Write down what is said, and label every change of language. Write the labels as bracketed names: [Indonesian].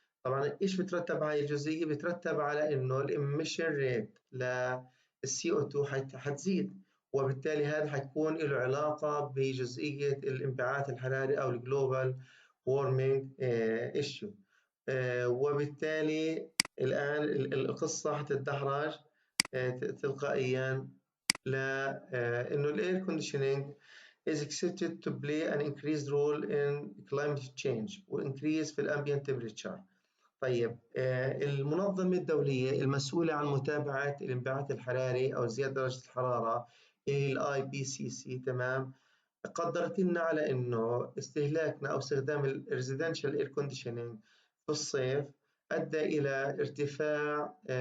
[Arabic] طبعا ايش بترتب على الجزئيه؟ بترتب على انه الاميشن ريت للسي او 2 حتزيد، وبالتالي هذا حيكون له علاقه بجزئيه الانبعاث الحراري او الجلوبال وورمينج ايشيو. وبالتالي الان القصه حتتدحرج تلقائيا لانه الاير كونديشنينج [English] is expected to play an increased role in climate change وincrease في الambient temperature. [Arabic] طيب المنظمة الدولية المسؤولة عن متابعة الانبعاث الحراري أو زيادة درجة الحرارة ال IPCC تمام، قدرت لنا على إنه استهلاكنا أو استخدام ال [English] residential air conditioning [Arabic] في الصيف أدى إلى ارتفاع